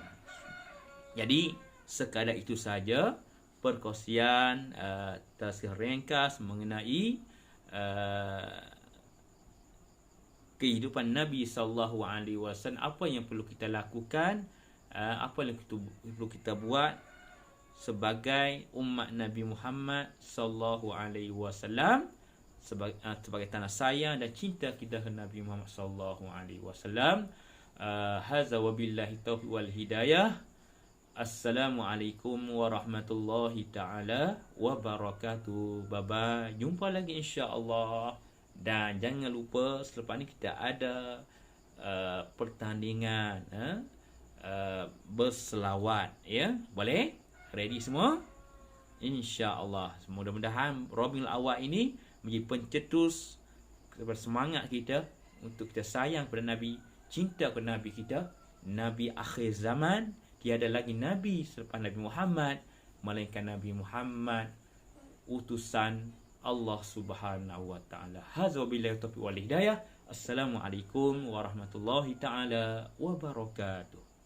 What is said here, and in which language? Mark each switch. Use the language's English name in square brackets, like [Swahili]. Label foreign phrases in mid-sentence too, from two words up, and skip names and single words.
[Malay] Jadi sekadar itu saja perkongsian tazkirah ringkas mengenai kehidupan Nabi [Arabic] صلى الله عليه وسلم, [Malay] apa yang perlu kita lakukan, apa yang perlu kita buat sebagai umat Nabi Muhammad [Arabic] صلى الله عليه وسلم, [Malay] sebagai tanda sayang dan cinta kita ke Nabi Muhammad [Arabic] صلى الله عليه وسلم. هذا وبالله التوفيق والهداية. السلام عليكم ورحمة الله تعالى وبركاته. [Malay] Bye-bye. Jumpa lagi insya-Allah. Dan jangan lupa selepas ni kita ada pertandingan berselawat, ya. Boleh? Ready semua? InsyaAllah. Mudah-mudahan Rabiul Awal ini menjadi pencetus bersemangat kita untuk kita sayang kepada Nabi, cinta kepada Nabi kita, Nabi akhir zaman. Tiada lagi Nabi selepas Nabi Muhammad, melainkan Nabi Muhammad utusan Allah [Arabic] سبحانه وتعالى. هذا بالله التوفيق والهداية. السلام عليكم ورحمة الله تعالى وبركاته.